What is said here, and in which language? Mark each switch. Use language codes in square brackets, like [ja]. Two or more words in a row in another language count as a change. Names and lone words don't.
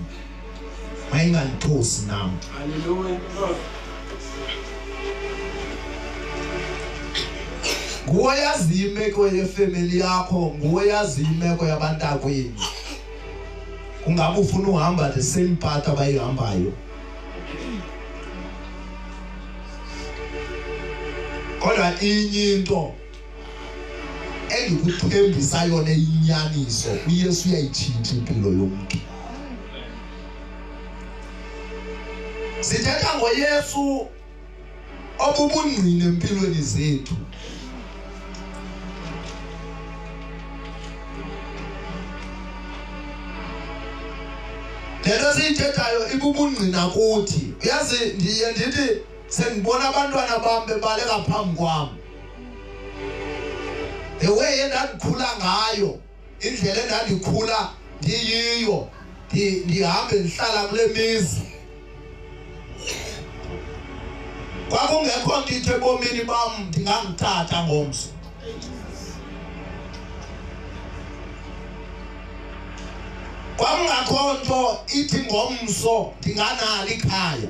[xh] Mayinganthosi nam. Haleluya. Nguwe yazi imeko yefamily yakho, nguwe yazi imeko yabantakwenu. Kungabe ufuna uhamba [en] the same path [xh] abayihambayo. Kodwa inye into engikuthembisa yona inyaniso, uYesu uyayitshintsha impilo yomuntu. Sithetha ngoYesu obubungqine empilweni zethu. Lento siyithethayo ibubungqina kuthi. Uyazi ndiye ndithi sengibona abantwana bami bebaleka phambi kwami. [en] The way [xh] endandikhula ngayo, indlela endandikhula ndiyiyo, ndihambe ndihlala kule mizi. Kwakungekho nto ithi ebomini bam ndingangithatha ngomso. Kwakungekho nto ithi ngomso ndinganalo ikhaya.